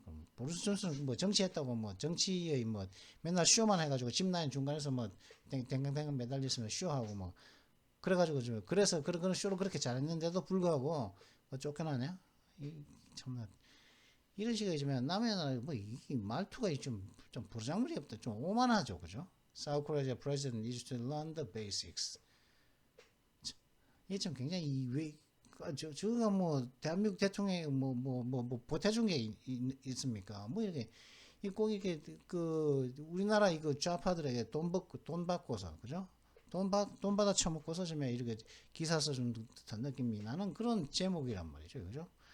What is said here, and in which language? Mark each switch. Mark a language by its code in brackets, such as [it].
[ko] 그럼 보리스 존슨은 뭐 정치했다고 뭐 정치의 뭐 맨날 쇼만 해가지고 집라인 중간에서 뭐 댕강댕강 매달렸으면 쇼하고 뭐 그래가지고 그래서 그런 쇼를 그렇게 잘했는데도 불구하고 쫓겨나냐? 참나 이런 식이지만 남의 나라 이 말투가 좀 부르장물이 없다, 좀 오만하죠, 그죠? [en] South Korea president needs to learn the basics. [ko] 이게 좀 굉장히 저가 뭐 대한민국 대통령이 뭐 보태준 게 있습니까? 뭐 이렇게 꼭 이렇게 우리나라 이거 좌파들에게 돈 받고서 그죠? 돈 받아 처먹고서 좀 이렇게 기사 써준 듯한 느낌이 나는 그런 제목이란 말이죠, 그죠?